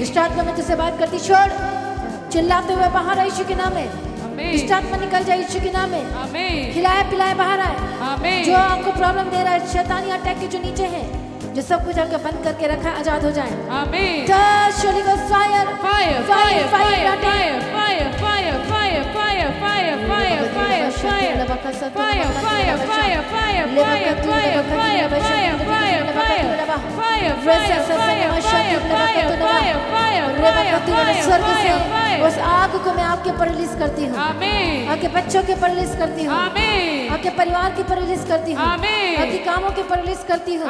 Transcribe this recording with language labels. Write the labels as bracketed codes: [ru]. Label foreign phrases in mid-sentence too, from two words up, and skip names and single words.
[hi] दुष्टात्मा में तुझसे बात करती, छोड़। चिल्लाते हुए बाहर आ यीशु के नाम में। दुष्टात्मा निकल जाए यीशु के नाम में। खिलाए पिलाए बाहर आए। जो आपको प्रॉब्लम दे रहा है, शैतानी अटैक के जो नीचे है, जो सब कुछ आपका बंद करके रखा, आजाद हो जाए। [en] touch Holy Ghost fire, fire fire fire fire fire fire fire fire fire fire fire fire fire fire fire fire [hi] स्वर्ग से उस आग को मैं आपके पर रिलीज करती हूँ, आपके बच्चों के पर रिलीज करती हूँ, आपके परिवार के पर रिलीज करती हूँ, आपके कामों के पर रिलीज करती हूँ।